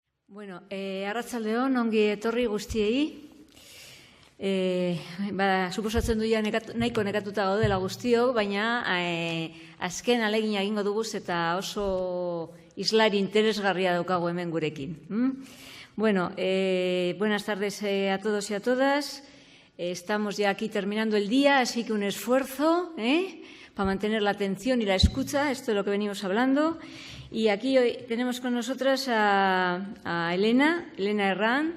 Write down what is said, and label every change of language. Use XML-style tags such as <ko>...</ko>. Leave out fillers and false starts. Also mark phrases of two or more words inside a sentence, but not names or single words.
<eu>Bueno, arratsaldeon, ongi etorri guztiei. Suposatzen du nahiko nekatuta gaudela guztiok, baina azken ahalegina egingo dugu eta oso islari interesgarria daukagu hemen gurekin.</eu> <es>Bueno, buenas tardes a todos y a todas. Estamos ya aquí terminando el día, así que un esfuerzo para mantener la atención y la escucha. Esto es lo que venimos hablando. Y aquí hoy tenemos con nosotras a Elena Herrán.</es>